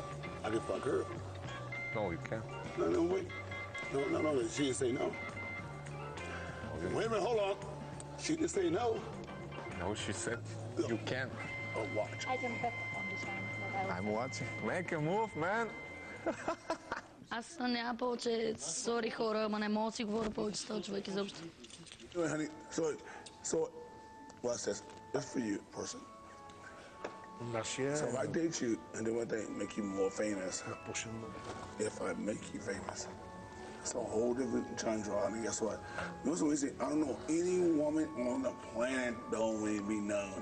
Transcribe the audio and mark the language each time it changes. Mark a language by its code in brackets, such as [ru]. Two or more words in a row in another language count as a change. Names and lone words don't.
[en] I can fuck her. No, you can't. No, wait. No. She didn't say no. Wait a minute, hold on. She didn't say no. No, she said you can't. Oh, watch. I can bet on this one. I'm watching. Make a move, man. [bg] Аз няма повече сори хора, ама не мога да си говоря повече с този човек изобщо. [en] Anyway, honey, so, watch this. Just for you, person. So if I date you and then one thing make you more famous, if I make you famous, it's a whole different chandra. I mean, guess what? I don't know any woman on the planet don't want to be known.